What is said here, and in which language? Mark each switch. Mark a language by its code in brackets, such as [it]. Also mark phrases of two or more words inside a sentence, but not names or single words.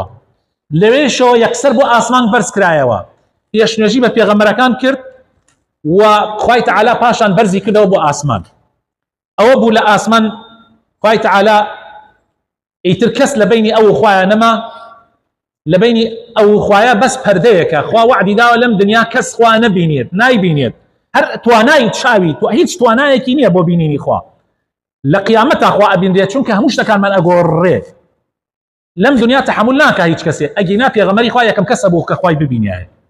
[ckb] لەوێشەوە یەکسەر بۆ ئاسمان بەرز کرایەوە، پێشنوێژی بە پێغەمبەرەکان کرد و خوای تەعالا پاشان بەرزی کردەوە بۆ ئاسمان. ئەوە بوو لە ئاسمان خوای تەعالا ئیتر کەس لە بینی ئەو خوایە نەما لبيني او خوايا بس پردەیەکە خوا وعدی داوە لەم دنیا کەس خوا نەبینێت نایبینێت هەر توانای چاوی تو هیچ توانایەکی نییە بۆ بینینی خوا لە قیامەتا خوا ئەبینرێت چونکە هەموو شتەکانمان ئەگۆڕێت لەم دنیا تحمل ناکە هیچ کەسێ ئەگینا پێغەمبەری خوا یەکەم کەسە بوو کە خوای ببینایە